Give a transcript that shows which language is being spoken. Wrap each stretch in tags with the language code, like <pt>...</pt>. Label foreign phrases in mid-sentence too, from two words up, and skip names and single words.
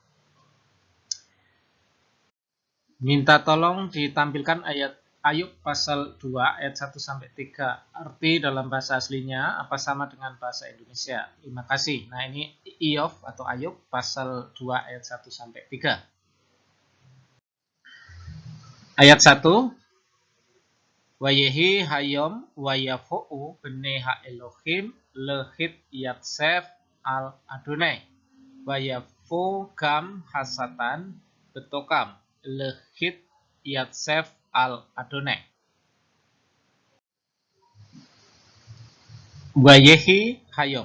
<id>Minta tolong ditampilkan ayat Ayub pasal 2 ayat 1-3. Arti dalam bahasa aslinya apa sama dengan bahasa Indonesia? Terima kasih. Nah, ini Iov atau Ayub pasal 2 ayat 1-3. Ayat 1,</id> <he>ויהי היום ויבאו בני האלהים להתיצב על יהוה ויבוא גם השטן בתוכם להתיצב על יהוה. ויהי היום.</he>